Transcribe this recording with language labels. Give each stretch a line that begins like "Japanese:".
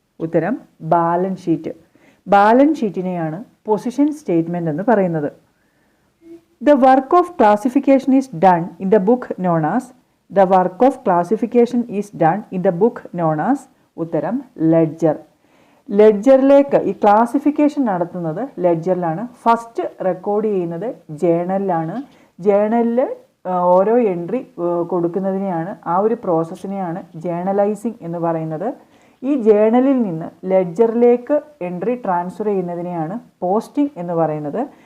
Malayalam: ഉത്തരം balance sheet. Balance ഷീറ്റിനെയാണ് position statement എന്ന് പറയുന്നത്.
English: The work of classification is done in the book known as. The work of classification is done in the book known as.
Malayalam: ഉത്തരം ledger. ലെഡ്ജറിലേക്ക് ഈ classification നടത്തുന്നത് ലെഡ്ജറിലാണ്. First record ചെയ്യുന്നത് ജേണലിലാണ്. ജേണലിൽ ഓരോ entry കൊടുക്കുന്നതിനെയാണ്, ആ ഒരു പ്രോസസ്സിനെയാണ് journalising എന്ന് പറയുന്നത്. ഈ ജേണലിൽ നിന്ന് ലെഡ്ജറിലേക്ക് എൻട്രി ട്രാൻസ്ഫർ ചെയ്യുന്നതിനെയാണ് പോസ്റ്റിംഗ് എന്ന് പറയുന്നത്.